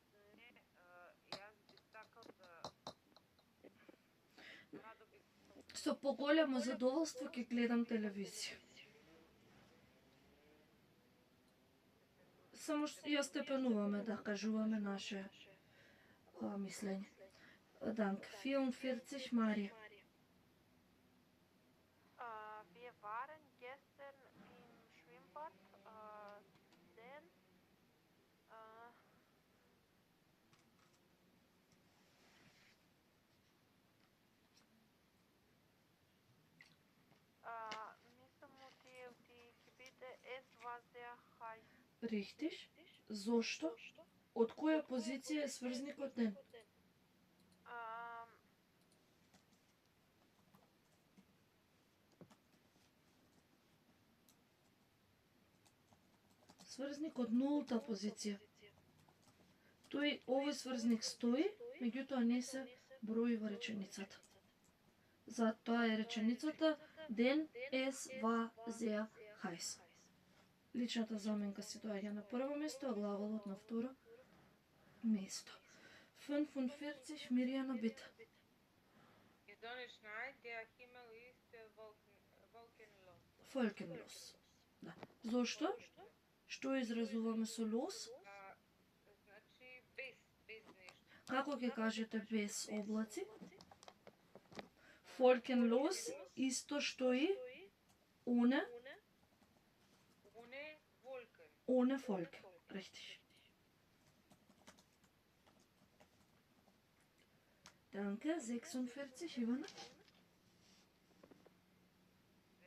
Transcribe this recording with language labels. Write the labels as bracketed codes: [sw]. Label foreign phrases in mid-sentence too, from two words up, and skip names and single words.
[mk] Не, јас би сакал да радо би Со поголемо задоволство ќе гледам телевизија. Само што ја степенуваме да кажуваме наше мислење. Данк. 44 Марија. [de] Wir waren gestern im Schwimmbad, denn мислам die Gebiete, es war sehr heiß. Richtig. [mk] Зошто? Од која позиција е сврзникот ден? Сврзник од нулта позиција. Овој сврзник стои, меѓутоа не се брои во реченицата. Затоа е реченицата [de] den es war sehr heiß. [mk] Личната заменка се доаѓа на прво место, а главолот на второ место. 45 Миријана Бита. [de] Gedonisch nein, der Himmel ist wolkenlos. Wolkenlos. [mk] Да. Зошто? Што изразуваме со лос? Значи без нешто. Како ќе кажете без облаци? [de] Wolkenlos [mk] исто што и [de] ohne Wolken. Richtig. [mk] Danke, 46 Ивана.